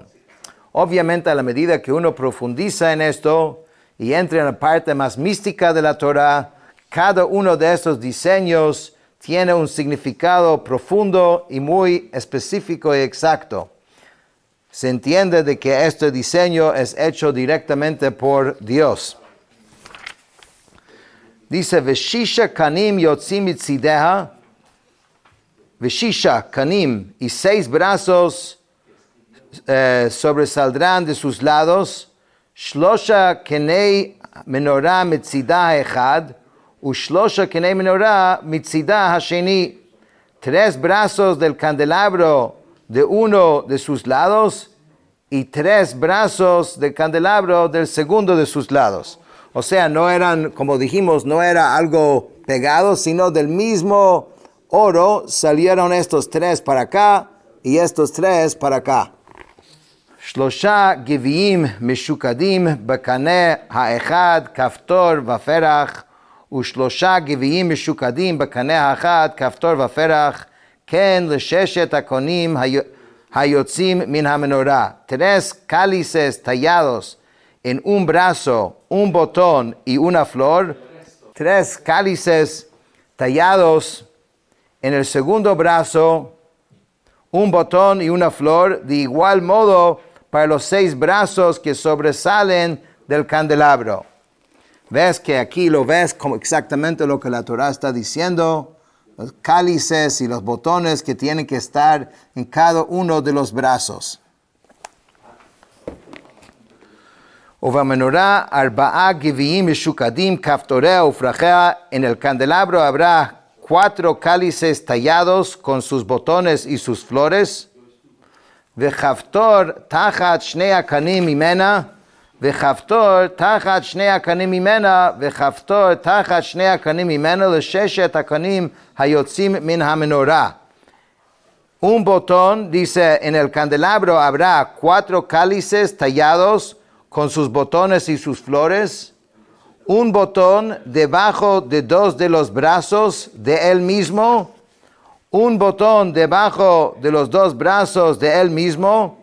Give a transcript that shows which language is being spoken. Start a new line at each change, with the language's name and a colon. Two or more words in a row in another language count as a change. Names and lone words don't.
Spanish: Obviamente, a la medida que uno profundiza en esto y entra en la parte más mística de la Torá, cada uno de estos diseños tiene un significado profundo y muy específico y exacto. Se entiende de que este diseño es hecho directamente por Dios. Dice,
Hebrew: וששה קנים יוצאים מצדיה וששה קנים,
Spanish: y 6 brazos sobresaldrán de sus lados,
Hebrew: שלושה קני מנורה מצדה אחד ושלושה קני מנורה מצדה השני.
Spanish: 3 brazos del candelabro de uno de sus lados y 3 brazos del candelabro del segundo de sus lados. O sea, no eran, como dijimos, no era algo pegado, sino del mismo oro salieron estos 3 para acá y estos 3 para acá.
Hebrew: שלושה גביעים משוקדים בקנה האחד כפתור ופרח ושלושה גביעים משוקדים בקנה האחד, כפתור ופרח, כן לששת הקונים היוצאים מן המנורה.
Spanish: 3 cálices tallados en un brazo, un botón y una flor. 3 cálices tallados en el segundo brazo, un botón y una flor. De igual modo para los 6 brazos que sobresalen del candelabro. Ves que aquí lo ves como exactamente lo que la Torá está diciendo, los cálices y los botones que tienen que estar en cada uno de los brazos.
Hebrew: ובמנורה ארבעה גביעים משוקדים כפתוריה ופרחיה.
Spanish: En el candelabro habrá 4 cálices tallados con sus botones y sus flores.
Hebrew: וכפתור תחת שני הקנים ממנה. וחפתור תחת 2 הקנים ממנה, וחפתור תחת 2 הקנים ממנה לששת הקנים היוצאים מן המנורה.
Spanish: Un botón, dice, en el candelabro habrá 4 cálices tallados con sus botones y sus flores. Un botón debajo de 2 de los brazos de él mismo. Un botón debajo de los 2 brazos de él mismo.